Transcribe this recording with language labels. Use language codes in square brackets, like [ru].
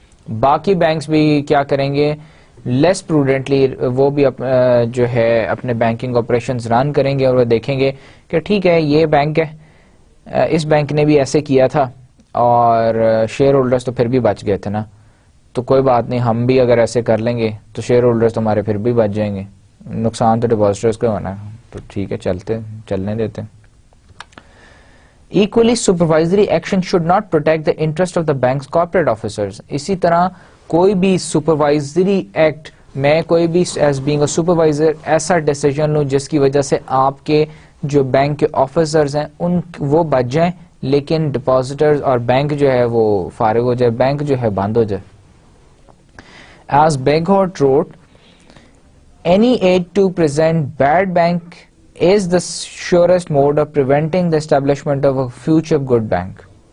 [ur] باقی بینکس بھی کیا کریں گے, لیس پروڈنٹلی وہ بھی جو ہے اپنے بینکنگ آپریشنز رن کریں گے, اور وہ دیکھیں گے کہ ٹھیک ہے یہ بینک ہے, اس بینک نے بھی ایسے کیا تھا اور شیئر ہولڈرز تو پھر بھی بچ گئے تھے نا, تو کوئی بات نہیں, ہم بھی اگر ایسے کر لیں گے تو شیئر ہولڈرز تو ہمارے پھر بھی بچ جائیں گے, نقصان تو ڈپازٹرز کو ہونا ہے, تو ٹھیک ہے چلنے دیتے. [en] Equally, supervisory action should not protect the interest of the bank's corporate officers. [ur] اسی طرح کوئی بھی سپروائزری ایکٹ, میں کوئی بھی [en] as being a supervisor [ur] ایسا ڈیسیجن لوں جس کی وجہ سے آپ کے جو بینک کے آفیسرز ہیں وہ بچ جائیں, لیکن ڈپازٹرز اور بینک جو ہے وہ فارغ ہو جائے, بینک جو ہے بند ہو جائے. [en] As Beghot wrote, any aid to prevent bad bank is the surest mode of preventing the establishment of a future good bank.